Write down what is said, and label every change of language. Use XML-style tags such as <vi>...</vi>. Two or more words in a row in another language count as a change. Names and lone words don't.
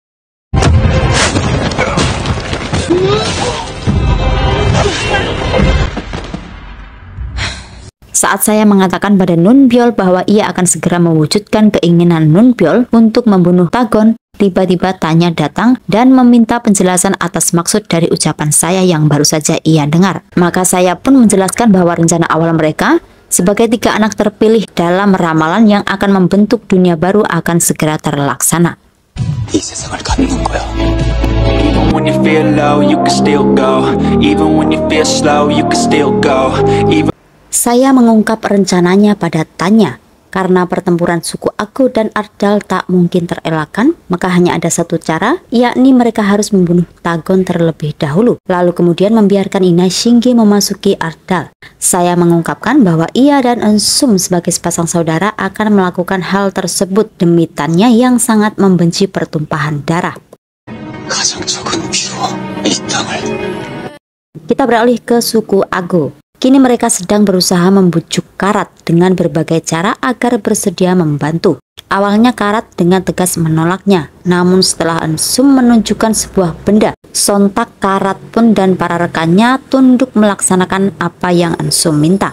<id>Saat saya mengatakan pada Nunbyol bahwa ia akan segera mewujudkan keinginan Nunbyol untuk membunuh Tagon, tiba-tiba Tanya datang dan meminta penjelasan atas maksud dari ucapan saya yang baru saja ia dengar. Maka saya pun menjelaskan bahwa rencana awal mereka sebagai 3 anak terpilih dalam ramalan yang akan membentuk dunia baru akan segera terlaksana.</id> <ko>이 세상을 갖는 거야.</ko> <en>Even when you feel low, you can still go. Even when you feel slow, you can still go.</en> <id>Saya mengungkap rencananya pada Tanya. Karena pertempuran suku Ago dan Ardal tak mungkin terelakkan, maka hanya ada satu cara, yakni mereka harus membunuh Tagon terlebih dahulu, lalu kemudian membiarkan Inai Shinge memasuki Ardal. Saya mengungkapkan bahwa ia dan Ensum sebagai sepasang saudara akan melakukan hal tersebut demi Tanya yang sangat membenci pertumpahan darah.</id> <ko>가장 적은 피로 이 땅을.</ko> <id>Kita beralih ke suku Ago. Kini mereka sedang berusaha membujuk Karat dengan berbagai cara agar bersedia membantu. Awalnya Karat dengan tegas menolaknya, namun setelah Ensum menunjukkan sebuah benda, sontak Karat pun dan para rekannya tunduk melaksanakan apa yang Ensum minta.</id>